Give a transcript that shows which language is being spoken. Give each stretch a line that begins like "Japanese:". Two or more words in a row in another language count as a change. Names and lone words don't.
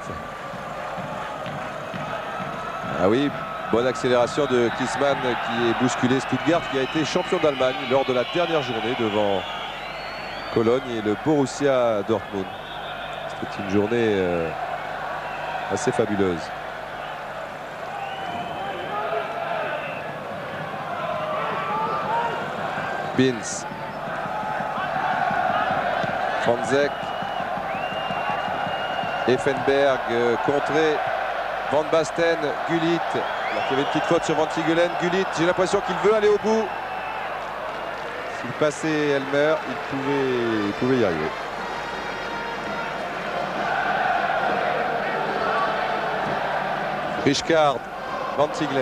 French: Ah oui, bonne accélération de Klinsmann qui est bousculé Stuttgart, qui a été champion d'Allemagne lors de la dernière journée devant Cologne et le Borussia Dortmund. C'était une journée assez fabuleuse. Binns. Franzek. Effenberg contré. Van Basten, Gullit. Alors qu'il y avait une petite faute sur Van Tigelen. Gullit, j'ai l'impression qu'il veut aller au bout. S'il passait Elmer, il pouvait y arriver. Rijkaard, Van Tigelen.